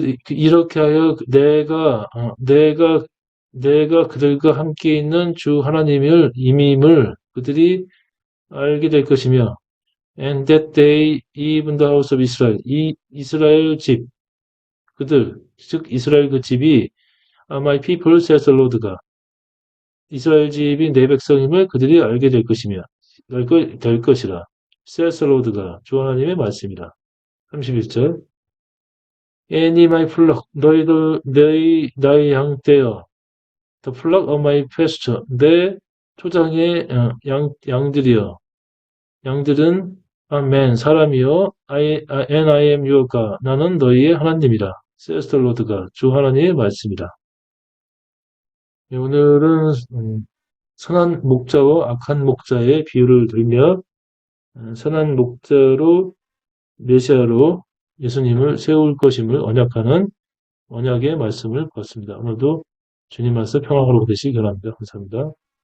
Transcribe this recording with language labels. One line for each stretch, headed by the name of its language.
Korean: 이렇게 하여 내가 그들과 함께 있는 주 하나님임을 그들이 알게 될 것이며,
English: and that they, even the house of Israel,
Korean: 이 이스라엘 집, 즉 이스라엘 그 집이
English: my people, says the Lord
Korean: 가 이스라엘 집이 내 백성임을 그들이 알게 될 것이며, 될 것이라.
English: says the Lord
Korean: 가 주 하나님의 말씀이라. 31절. 애니
English: my flock,
Korean: 나의 양떼여.
English: The flock of my pasture,
Korean: 내 초장의 양들이여. 양들은 man, 사람이여.
English: And I am your God,
Korean: 나는 너희의 하나님이라.
English: says the Lord
Korean: 가 주 하나님의 말씀이라. 오늘은 선한 목자와 악한 목자의 비유를 들으며 선한 목자로 메시아로 예수님을 세울 것임을 언약하는 언약의 말씀을 보았습니다. 오늘도 주님 말씀 평안으로 되시기 바랍니다. 감사합니다.